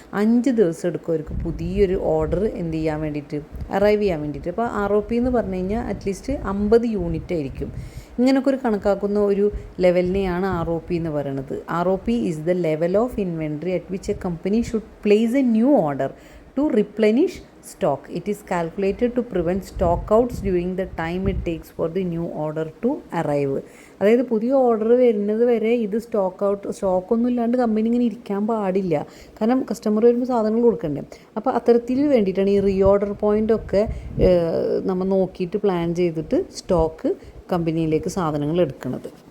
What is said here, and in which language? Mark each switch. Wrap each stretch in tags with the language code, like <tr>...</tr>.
<ml>5 ദിവസം എടുക്കും അവർക്ക് പുതിയൊരു ഓർഡർ എന്ത് ചെയ്യാൻ വേണ്ടിയിട്ട്, അറൈവ് ചെയ്യാൻ വേണ്ടിയിട്ട്. അപ്പോൾ ROP എന്ന് പറഞ്ഞു കഴിഞ്ഞാൽ അറ്റ്ലീസ്റ്റ് 50 യൂണിറ്റ് ആയിരിക്കും. ഇങ്ങനെയൊക്കെ ഒരു കണക്കാക്കുന്ന ഒരു ലെവലിനെയാണ് ROP എന്ന് പറയുന്നത്.</ml> <en>ROP is the level of inventory at which a company should place a new order to replenish stock. It is calculated to prevent stock outs during the time it takes for the new order to arrive.</en> <ml>അതായത് പുതിയ order വരുന്നത് വരെ ഇത് സ്റ്റോക്കൊന്നും ഇല്ലാണ്ട് company ഇങ്ങനെ ഇരിക്കാൻ പാടില്ല. കാരണം കസ്റ്റമർ വരുമ്പോൾ സാധനങ്ങൾ കൊടുക്കണ്ടേ. അപ്പോൾ അത്തരത്തിൽ വേണ്ടിയിട്ടാണ് ഈ റീഓർഡർ പോയിൻ്റൊക്കെ നമ്മൾ നോക്കിയിട്ട് പ്ലാൻ ചെയ്തിട്ട് സ്റ്റോക്ക് കമ്പനിയിലേക്ക് സാധനങ്ങൾ എടുക്കുന്നത്.</ml>